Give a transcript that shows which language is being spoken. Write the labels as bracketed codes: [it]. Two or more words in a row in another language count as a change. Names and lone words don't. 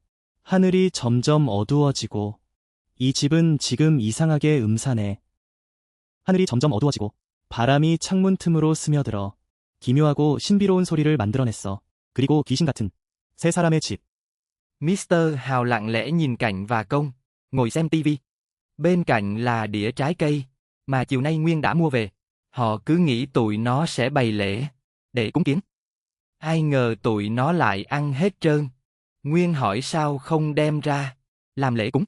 [ko] 하늘이 점점 어두워지고 이 집은 지금 이상하게 음산해. 하늘이 점점 어두워지고 바람이 창문 틈으로 스며들어 기묘하고 신비로운 소리를 만들어냈어. 그리고 귀신 같은 세 사람의 집. [vi] Mr. Hào lặng lẽ nhìn Cạnh và Công, ngồi xem tivi. Bên cạnh là đĩa trái cây, mà chiều nay Nguyên đã mua về. Họ cứ nghĩ tụi nó sẽ bày lễ, để cúng kiến. Ai ngờ tụi nó lại ăn hết trơn. Nguyên hỏi sao không đem ra, làm lễ cúng.